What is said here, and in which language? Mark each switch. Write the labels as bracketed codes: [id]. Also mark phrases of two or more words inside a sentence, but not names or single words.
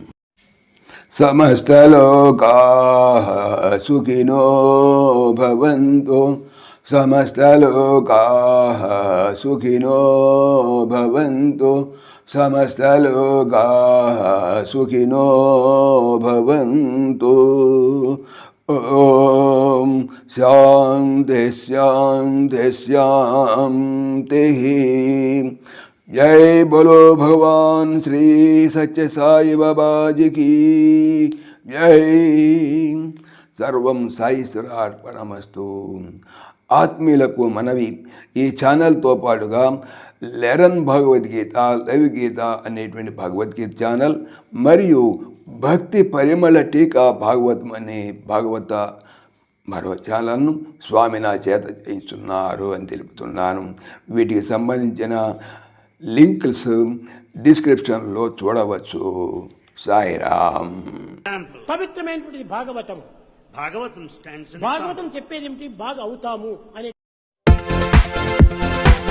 [sa] సమస్తలోకాః సుఖినో భవంతు, సమస్తలోకాః సుఖినో భవంతు, సమస్తలోకాః సుఖినో భవంతు. ఓం శాంతి శాంతి శాంతి. [hi] जय बोलो भगवान श्री सच्चे साई बाबा जी की जय। [sa] సర్వం సాయిశ్వరార్పణమస్తు. [te] ఆత్మీయులకు మనవి, ఈ ఛానల్తో పాటుగా లెరన్ భగవద్గీత, లైవ్ గీత అనేటువంటి భగవద్గీత ఛానల్ మరియు భక్తి పరిమళ టీకా భాగవతం అనే భాగవత మరో ఛానల్ను స్వామి నా చేత చేయిస్తున్నారు అని తెలుపుతున్నాను. వీటికి సంబంధించిన లింక్స్ డిస్క్రిప్షన్లో చూడవచ్చు. సాయిరామ్. పవిత్రమైనటువంటి భాగవతం. [en] Bhagavatam stands in [te] భాగవతం చెప్పేది ఏమిటి? బాగా అవుతాము అనే